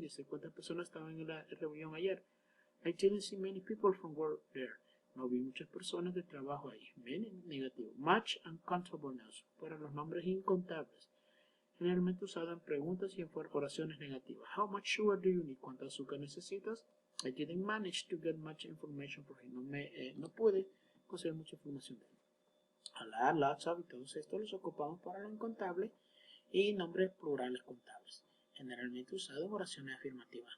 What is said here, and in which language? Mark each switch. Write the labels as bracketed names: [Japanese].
[Spanish] Dice, ¿cuántas personas estaban en la reunión ayer? [English] I didn't see many people from work there. [Spanish] No vi muchas personas de trabajo ahí. Many, negativo. Much and countable nouns, para los nombres incontables. Generalmente usado en preguntas y en oraciones negativas. [English] How much sugar do you need? [Spanish] ¿Cuánta azúcar necesitas? [English] I didn't manage to get much information from him. [Spanish] No pude conseguir mucha información de él. A lot, lots of, y todos estos los ocupamos para lo incontable y nombres plurales contables. Generalmente usado en oraciones afirmativas.